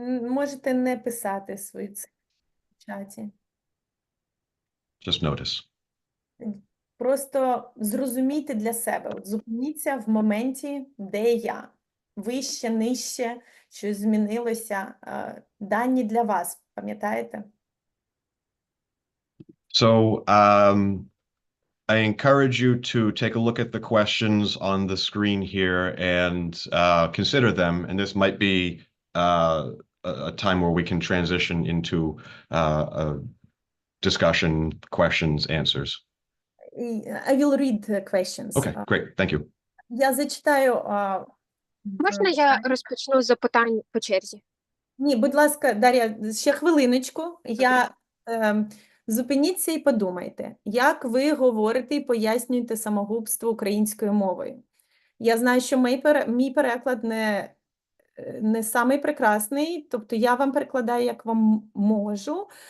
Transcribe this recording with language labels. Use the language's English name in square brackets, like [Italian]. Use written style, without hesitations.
[Ukrainian] Можете не писати свої цифри в чаті. [English] Just notice. [Ukrainian] Просто зрозумійте для себе, от зупиніться в моменті, де я. Вище, нижче, щось змінилося. Дані для вас, пам'ятаєте? [English] So I encourage you to take a look at the questions on the screen here and consider them. And this might be a time where we can transition into a discussion, questions, answers. I will read the questions. Okay, great. Thank you. [Ukrainian] Я зачитаю. Можна я розпочну з запитань по черзі? Ні, будь ласка, Дар'я, ще хвилиночку. Зупиніться і подумайте, як ви говорите і пояснюєте самогубство українською мовою. Я знаю, що мій переклад не самий прекрасний, тобто я вам перекладаю, як вам можу.